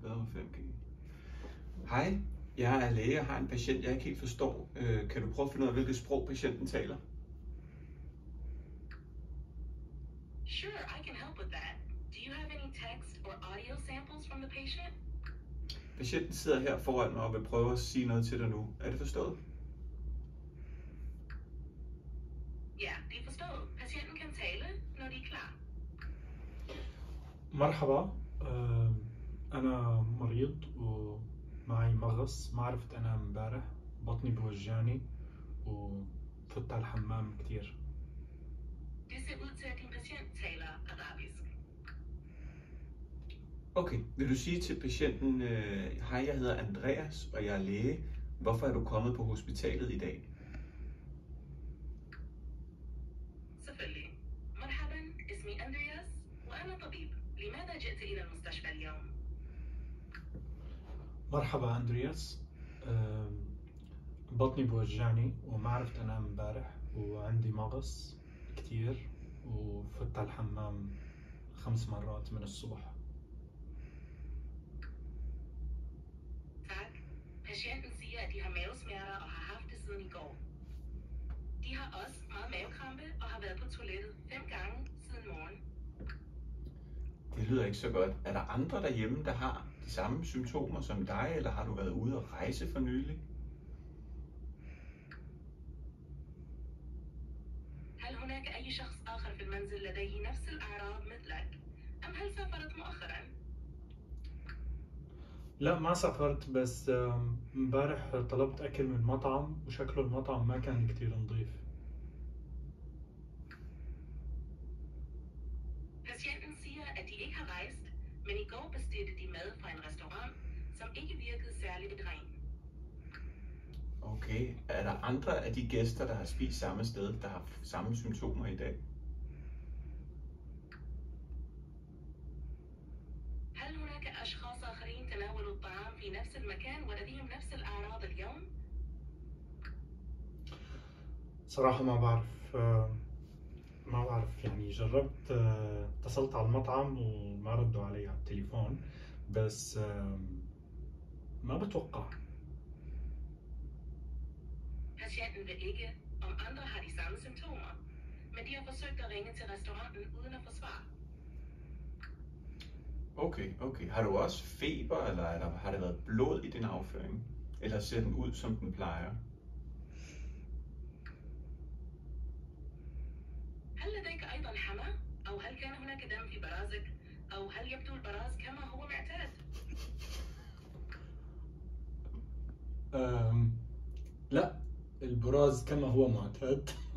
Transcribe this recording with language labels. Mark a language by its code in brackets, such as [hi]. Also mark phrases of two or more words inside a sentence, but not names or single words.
[da] bedre med 5G. Hej, jeg er læge og har en patient, jeg ikke helt forstår. Kan du prøve at finde ud af, hvilket sprog patienten taler? [en] Sure, I can help with that. Do you have any text or audio samples from the patient? [da] Patienten sidder her foran mig og vil prøve at sige noget til dig nu. Er det forstået? Ja, det er forstået. Patienten kan tale, når de er klar. [ar] مرحبا أنا مريض ومعي مغص ما عرفت أنام امبارح بطني بوجعني وفت على الحمام كتير. [da] Det ser ud til, at din patient taler arabisk. Okay, vil du sige til patienten, hej, jeg hedder Andreas, og jeg er læge. Hvorfor er du kommet på hospitalet i dag? selvfølgelig. [ar] مرحبا، اسمي أندرياس وأنا طبيب. لماذا جئت إلى المستشفى اليوم؟ مرحبا أندرياس بطني بوجعني وما عرفت أنام امبارح وعندي مغص كتير وفت على الحمام 5 مرات من الصبح. [da] Tak. Patienten siger, at de har mavesmerter og har haft det siden i går. De har også meget mavekrampe og har været på toilettet 5 gange siden morgen. Det lyder ikke så godt. Er der andre derhjemme, der har de samme symptomer som dig, eller har du været ude at rejse for nylig? [ar] هل هناك أي شخص آخر في المنزل لديه نفس الأعراض مثلك؟ أم هل سافرت مؤخرا؟ لا ما سافرت بس امبارح طلبت أكل من مطعم وشكله المطعم ما كان كتير نظيف. [da] Patienten siger, at de ikke har rejst, men i går bestilte de mad fra en restaurant, som ikke virkede særligt ren. Okay, er der andre af de gæster, der har spist samme sted, der har samme symptomer i dag? [ar] هل هناك أشخاص آخرين تناولوا الطعام في نفس المكان ولديهم نفس الأعراض اليوم؟ صراحة ما بعرف يعني جربت اتصلت على المطعم وما ردوا علي على التليفون بس ما بتوقع. [da] Patienten ved ikke, om andre har de samme symptomer, men de har forsøgt at ringe til restauranten uden at få svar. Okay. Har du også feber, eller har der været blod i din afføring? Eller ser den ud, som den plejer? [ar] هل لديك أيضا حمى؟ أو هل كان هناك دم في برازك؟ أو هل يبدو البراز كما هو معتاد؟ لا البراز كما هو معتاد.